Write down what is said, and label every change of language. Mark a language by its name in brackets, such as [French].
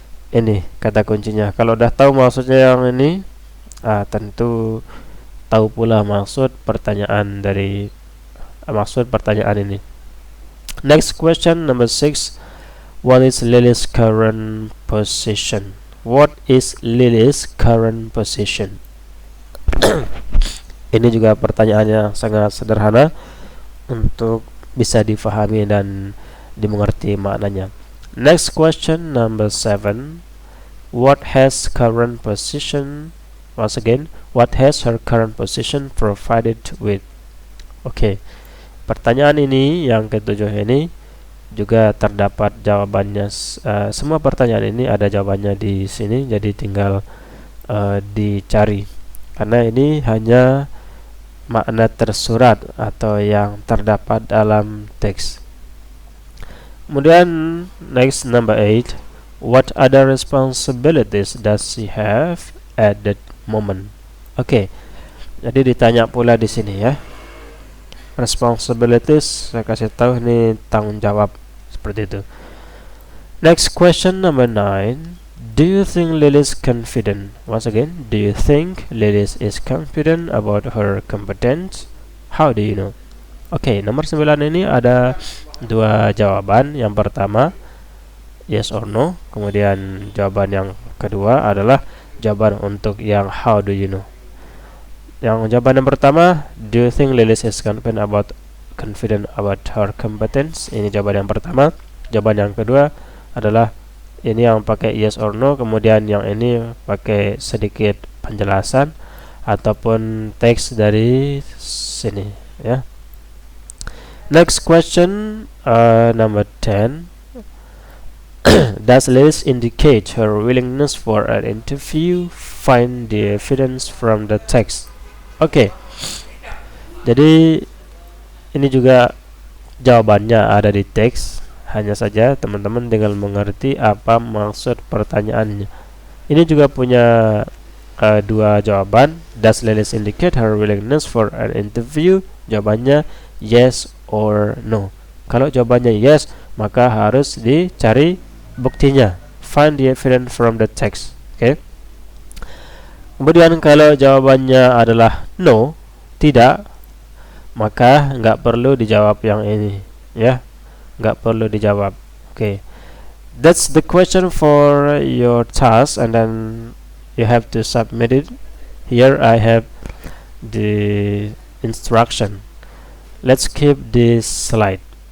[Indonesian] Ini kata kuncinya. Kalau udah tahu maksudnya yang ini, tentu tahu pula maksud pertanyaan ini. [English] Next question, number 6, what is Lily's current position? What is Lily's current position? [Indonesian] Ini juga pertanyaan yang sangat sederhana untuk bisa difahami dan dimengerti maknanya. [English] Next question, number 7, what has current position? Once again, what has her current position provided with? Oke. [Indonesian] Pertanyaan ini yang ketujuh ini juga terdapat jawabannya. Semua pertanyaan ini ada jawabannya di sini, jadi tinggal dicari. Karena ini hanya makna tersurat atau yang terdapat dalam teks. [English] Kemudian next, number 8, what other responsibilities does she have at that moment? [Indonesian] Oke. Jadi ditanya pula di sini ya. Responsibilities, saya kasih tahu ini tanggung jawab, seperti itu. [English] Next question, number 9, do you think Lilis confident? Once again, do you think Lilis is confident about her competence? How do you know? [Indonesian] Oke, nomor 9 ini ada dua jawaban. Yang pertama yes or no, kemudian jawaban yang kedua adalah jawaban untuk yang [English] how do you know. [Indonesian] Yang jawaban yang pertama, [English] do you think Lilis is confident about her competence? [Indonesian] Ini jawaban yang pertama. Jawaban yang kedua adalah ini yang pakai [English] yes or no, [Indonesian] kemudian yang ini pakai sedikit penjelasan ataupun teks dari sini ya. [English] Next question, number 10, does Lilis indicate her willingness for an interview? Find the evidence from the text. Oke. [Indonesian] Jadi ini juga jawabannya ada di teks. Hanya saja teman-teman tinggal mengerti apa maksud pertanyaannya. Ini juga punya dua jawaban. [English] Does Lilis indicate her willingness for an interview? [Indonesian] Jawabannya [English] yes or no. [Indonesian] Kalau jawabannya yes, maka harus dicari buktinya. [English] Find the evidence from the text. Oke. [Indonesian] Kemudian kalau jawabannya adalah no, tidak, maka nggak perlu dijawab yang ini, ya, nggak perlu dijawab. Oke. [English] That's the question for your task, and then you have to submit it. Here I have the instruction. Let's keep this slide.